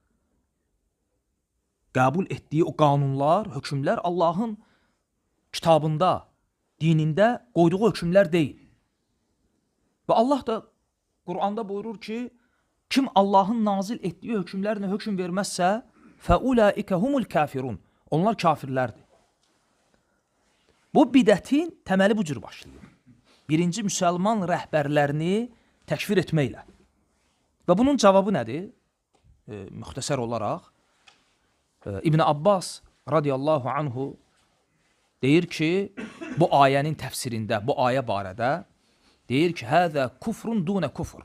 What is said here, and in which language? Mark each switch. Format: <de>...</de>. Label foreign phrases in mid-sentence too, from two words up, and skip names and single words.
<az>Qəbul etdiyi o qanunlar, hökmlər Allahın kitabında, dinində qoyduğu hökmlər deyil. Və Allah da Quranda buyurur ki, kim Allahın nazil etdiyi hökmlərlə hökm verməzsə,</az> <ar>فَأُولَٰئِكَ هُمُ الْكَافِرُونَ.</ar> <az>Onlar kafirlərdir. Bu bidətin təməli bu cür başlayır. Birinci müsəlman rəhbərlərini təkfir etməklə. Və bunun cavabı nədir? Müxtəsər olaraq, İbn Abbas</az> <ar>رضي الله عنه</ar> <az>deyir ki, bu ayənin təfsirində, bu ayə barədə deyir ki,</az> <ar>هذا كفر دون كفر.</ar>